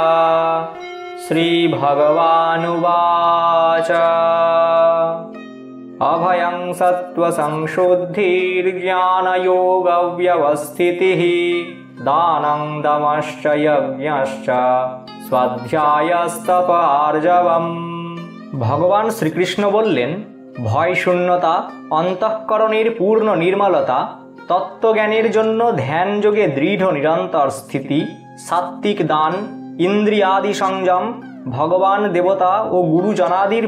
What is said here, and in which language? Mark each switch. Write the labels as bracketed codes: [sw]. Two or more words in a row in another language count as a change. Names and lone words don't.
[sa] श्रीभगवानुवाच अभयं सत्त्वसंशुद्धिर्ज्ञानयोगव्यवस्थितिः दानं दमश्च यज्ञश्च स्वाध्यायस्तप आर्जवम्। [bn] ভগবান শ্রীকৃষ্ণ বললেন, ভয় শূন্যতা, অন্তঃকরণের পূর্ণ নির্মলতা, তত্ত্বজ্ঞানের জন্য ধ্যান যোগে দৃঢ় নিরন্তর স্থিতি, সাত্ত্বিক দান, ইন্দ্রিয়াদি সংযম, ভগবান দেবতা ও গুরুজনাদির